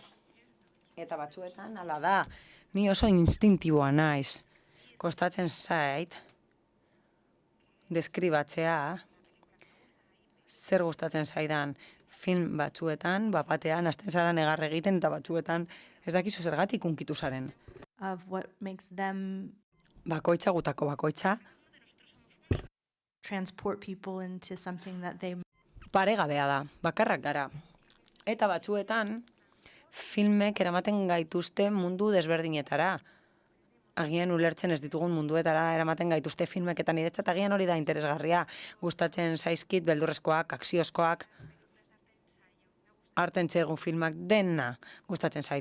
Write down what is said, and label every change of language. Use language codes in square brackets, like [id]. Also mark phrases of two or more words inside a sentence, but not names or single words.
[eu] Eta batzuetan, hala da, ni oso instintiboa naiz. Kostatzen zait, deskribatzea, zer gustatzen zaidan film batzuetan, bapatean, hasten zara negar egiten, eta batzuetan ez dakizu zergatik hunkitu zaren. [en] Of what makes them [eu] Bakoitza gutako bakoitza, [en] transport people into something that they [eu] paregabea da, bakarrak gara. Eta batzuetan, filmek eramaten gaituzte mundu desberdinetara. Agian ulertzen ez ditugun munduetara eramaten gaituzte filmek eta niretzat agian hori da interesgarria. Gustatzen zaizkit beldurrezkoak, akziozkoak, artentzegu filmak dena gustatzen zait.